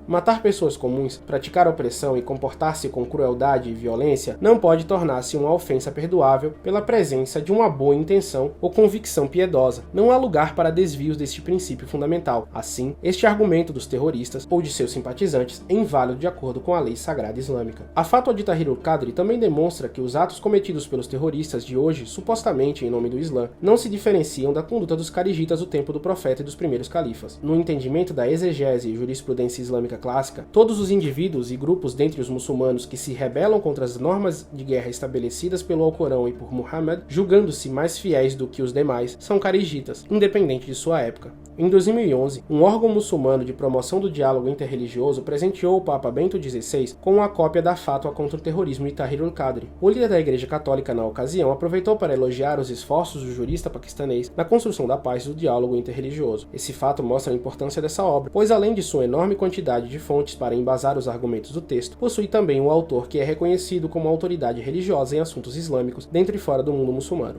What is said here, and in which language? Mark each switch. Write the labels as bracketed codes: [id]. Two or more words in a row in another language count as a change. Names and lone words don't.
[pt] Matar pessoas comuns, praticar opressão e comportar-se com crueldade e violência não pode tornar-se uma ofensa perdoável pela presença de uma boa intenção ou convicção piedosa. Não há lugar para desvios deste princípio fundamental. Assim, este argumento dos terroristas ou de seus simpatizantes é inválido de acordo com a lei sagrada islâmica. A Fatwa de Tahrir al-Qadri também demonstra que os atos cometidos pelos terroristas de hoje, supostamente em nome do Islã, não se diferenciam da conduta dos carigitas do tempo do profeta e dos primeiros califas. No entendimento da exegese e jurisprudência islâmica clássica, todos os indivíduos e grupos dentre os muçulmanos que se rebelam contra as normas de guerra estabelecidas pelo Alcorão e por Muhammad, julgando-se mais fiéis do que os demais, são carigitas, independente de sua época. Em 2011, um órgão muçulmano de promoção do diálogo interreligioso presenteou o Papa Bento XVI com uma cópia da Fatwa contra o terrorismo de Tahrir al-Qadri. O líder da Igreja Católica na ocasião aproveitou para elogiar os esforços do jurista paquistanês na construção da paz e do diálogo interreligioso. Esse fato mostra a importância dessa obra, pois além de sua enorme quantidade de fontes para embasar os argumentos do texto, possui também um autor que é reconhecido como autoridade religiosa em assuntos islâmicos dentro e fora do mundo muçulmano.